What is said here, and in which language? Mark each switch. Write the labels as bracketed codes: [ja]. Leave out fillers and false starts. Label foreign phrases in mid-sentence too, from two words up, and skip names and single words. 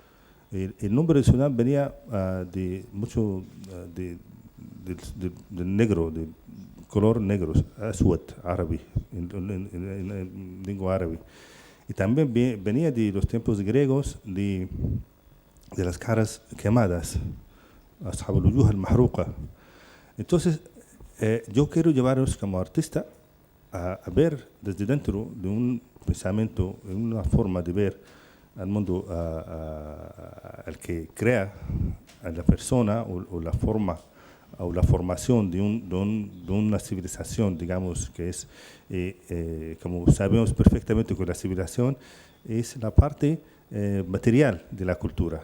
[es] El nombre de Sudán venía de del negro, de color negro, aswad, árabe, en lengua árabe. Y también venía de los tiempos griegos de las caras quemadas, [ar] أصحاب الوجوه المحروقة. [es] Entonces, yo quiero llevaros como artista a ver desde dentro de un pensamiento, una forma de ver al mundo, al que crea a la persona o la forma o la formación de una civilización, digamos, que es, como sabemos perfectamente que la civilización es la parte material de la cultura.